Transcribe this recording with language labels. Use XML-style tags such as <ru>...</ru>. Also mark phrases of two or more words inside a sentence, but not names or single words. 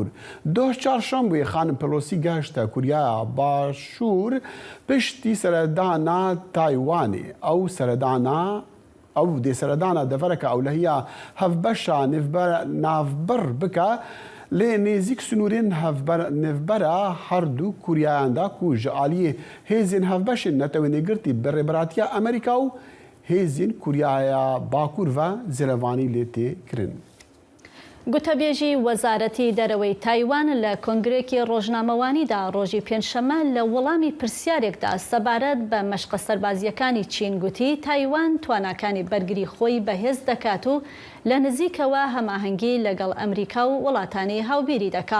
<ku>Doh çarşembê xanim Pelosî gehişte Kuryaya Başûr piştî seredana Taywanê ew seredana ew dê seredana devereka ewlehiya hevbeşa navbir bike lê nêzik sunûrên nêvbera her du Kuryayan da ku ji aliyê hêzên hevbeşên netewênêgirtî bi rêberatiya Amerîka û hêzên Kuryaya Bakur ve zirevanî lê tê kirin.</ku> <ckb>گوتەبێژی وەزارەتی دەرەوەی تایوان لە کۆنگرێکی ڕۆژنامەوانیدا ڕۆژی پێنجشەمە لە وەڵامی پرسیارێکدا سەبارەت بە مەشقە سەربازیەکانی چین گوتی تایوان تواناکانی بەرگری خۆی بەهێز دەکات و لە نزیکەوە هەماهەنگی لەگەڵ ئەمریکا و وڵاتانی هاوبیری دەکا.</ckb>